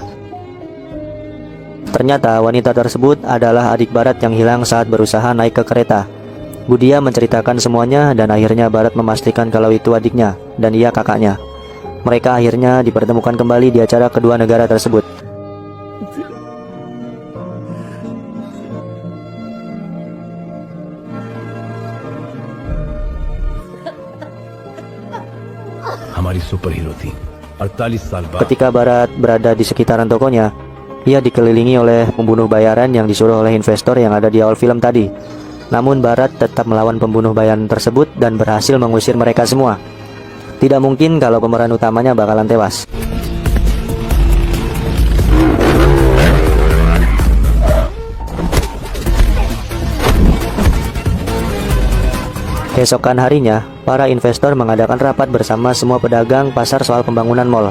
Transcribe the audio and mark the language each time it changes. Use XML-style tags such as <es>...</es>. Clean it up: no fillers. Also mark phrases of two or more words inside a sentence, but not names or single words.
<id>Ternyata wanita tersebut adalah adik Barat yang hilang saat berusaha naik ke kereta. Gudia menceritakan semuanya dan akhirnya Barat memastikan kalau itu adiknya dan ia kakaknya. Mereka akhirnya dipertemukan kembali di acara kedua negara tersebut.</id> <hi>हमारी</hi> <en>super hero</en> <hi>थी 48 साल बाद</hi> <id>Ketika Barat berada di sekitaran tokonya, ia dikelilingi oleh pembunuh bayaran yang disuruh oleh investor yang ada di awal film tadi. Namun Barat tetap melawan pembunuh bayaran tersebut dan berhasil mengusir mereka semua. Tidak mungkin kalau pemeran utamanya bakalan tewas. Keesokan harinya, para investor mengadakan rapat bersama semua pedagang pasar soal pembangunan mal.</id>